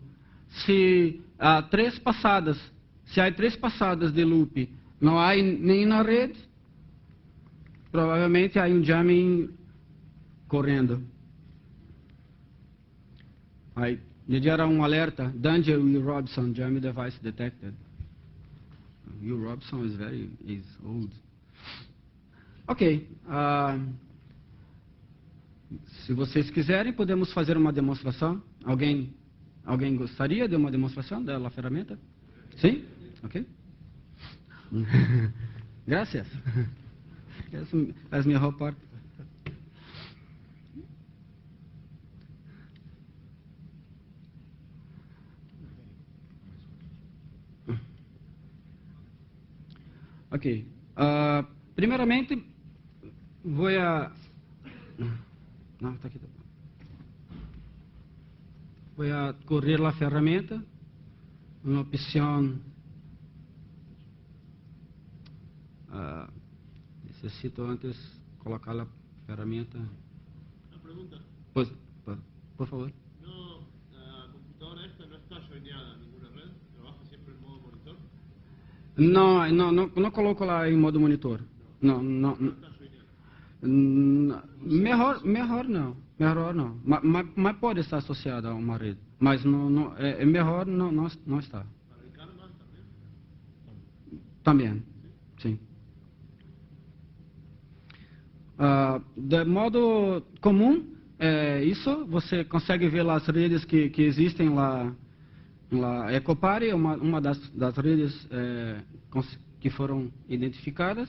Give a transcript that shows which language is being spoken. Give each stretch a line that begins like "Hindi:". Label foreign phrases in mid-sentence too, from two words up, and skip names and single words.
Portuguese: Se há três passadas de loop não há nem na rede, provavelmente há um jamming correndo. Aí me gera um alerta:
English: Danger Will Robson, jamming device detected. Will Robson is old. Ok.
Portuguese: Se vocês quiserem, podemos fazer uma demonstração. Alguém gostaria de uma demonstração da ferramenta? Sim?
Spanish: Ok. Gracias. Es mi mejor parte. Ok.
Portuguese: Primeiramente, vou correr a ferramenta, uma opção. Necessito antes colocar a ferramenta.
Spanish: Una pregunta. Pues, por favor. No, la computadora esta no está joineada a ninguna red, trabaja siempre en modo monitor.
Portuguese: Não coloco lá em modo monitor. Não.
Spanish: No está joineada.
Portuguese: Melhor não. Mas pode estar associado a uma rede. Mas é melhor não estar.
Spanish: Para el karma también.
Portuguese: Também, sim. De modo comum, isso você consegue ver as redes que existem lá. A Ecopare é uma das redes que foram identificadas.